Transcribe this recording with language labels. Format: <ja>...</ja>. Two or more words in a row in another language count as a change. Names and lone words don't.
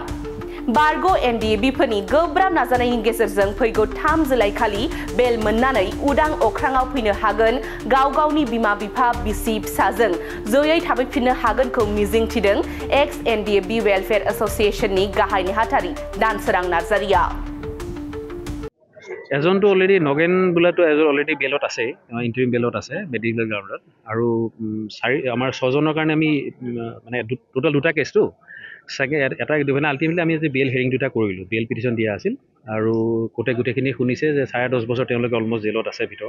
<brx>बारग' एनडिएफबिफोरनि गोब्राब नाजानायनि गेजेरजों फैगौ 3 जुलाइ खालि बेल मोननानै उदां अख्राङाव फैनो हागोन, गाव गावनि बिमा बिफा बिसि फिसाजों जयै थाफैफिननो हागोनखौ मिजिंथिदों एक्स एनडिएफबि वेलफेयार एसोसिएशननि गाहाय नेहाथारि दानसोरां नार्जारिया।</brx> <as>এজনটো অলৰেডি নগেন বোলাটো এজন অলৰেডি বেলত আছে,</as> <en>interim bail</en> <as>আছে</as> <en>medical ground.</en> <as>আৰু আমাৰ 6 জনৰ কাৰণে আমি মানে টোটাল 2টা কেছটো চাগে এটা ডিভিনে আল্টিমেটলি আমি যে</as> <en>bail hearing</en> <as>2টা কৰিলোঁ,</as> <en>bail petition</en> <as>দিয়া আছিল। আৰু গোটেইখিনি শুনিছে যে 10.5 বছৰ তেওঁলোকে অলমষ্ট জেলত আছে ভিতৰত।</as>